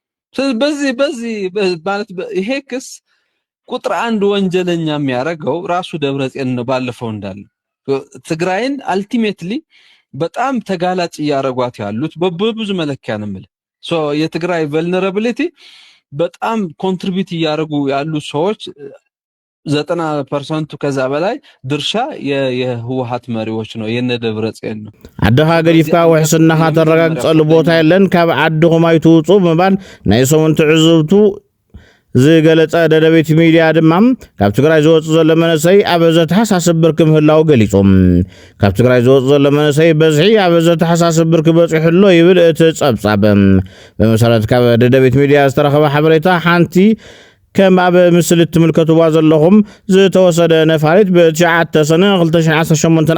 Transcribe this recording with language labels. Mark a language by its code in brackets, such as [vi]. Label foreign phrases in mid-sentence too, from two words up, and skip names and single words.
[am] በዚህ ማለት ይሄ ክስ ቁጥር 1 ወንጀለኛ የሚያረጋው ራሱ ደብረጽዮን ነው ባለፈው እንዳለ ትግራይን አልቲሜትሊ በጣም ተጋላጭ ያረጓት ያሉት በብዙ መለኪያ ነው ማለት የትግራይ vulnerability በጣም ኮንትሪቢዩት ያረጉ ያሉ ሰዎች 90% ከዛ በላይ ድርሻ የህወሓት መሪዎች ነው የነደብረጽዮን ነው [ti] አደኻ ገሪፍካ ወሕስናኻ ተረጋግጸሉ ቦታ የለን ካብ ዓድኹም ኣይትውጹ ምባል ናይ ሰሙን ትዕዝብቱ ዝገለጸ ደደቤት ሚድያ ድማ ካብ ትግራይ ዝወጽ ዘሎ መንእሰይ ኣብ ዘተሓሳስብ ብርኪ ምህላው ገሊጾም ካብ ትግራይ ዝወጽ ዘሎ መንእሰይ በዝሒ ኣብ ዘተሓሳስብ ብርኪ በጽሕሎ ይብል እቲ ጸብጻብ በመሰረት ካብ ደደቤት ሚድያ ዝተረኸበ ሓበሬታ ሓንቲ ከም ኣብ ምስሊ ትምልከቱዋ ዘለኹም ዝተወሰደ ነፋሪት ብ9 ሰነ 2018